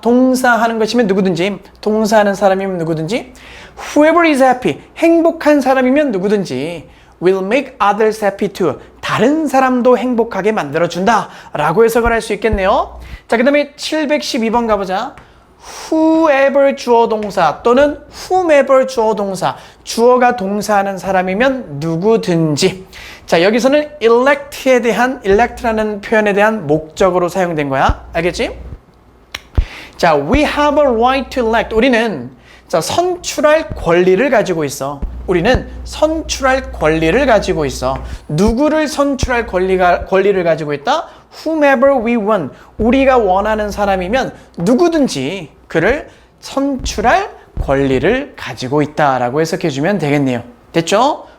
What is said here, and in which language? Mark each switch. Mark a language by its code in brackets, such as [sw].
[ko] 동사하는 것이면 누구든지, 동사하는 사람이면 누구든지, [en] whoever is happy, [ko] 행복한 사람이면 누구든지, [en] will make others happy too, [ko] 다른 사람도 행복하게 만들어준다 라고 해석을 할 수 있겠네요. 자, 그 다음에 712번 가보자. whoever 주어 동사 또는 whomever 주어 동사, 주어가 동사하는 사람이면 누구든지. 자, 여기서는 elect라는 표현에 대한 목적으로 사용된 거야. 알겠지? [en] 자, we have a right to elect. [ko] 우리는 자, 선출할 권리를 가지고 있어. 우리는 선출할 권리를 가지고 있어. 누구를 선출할 권리를 가지고 있다? [en] Whomever we want. [ko] 우리가 원하는 사람이면 누구든지 그를 선출할 권리를 가지고 있다라고 해석해주면 되겠네요. 됐죠?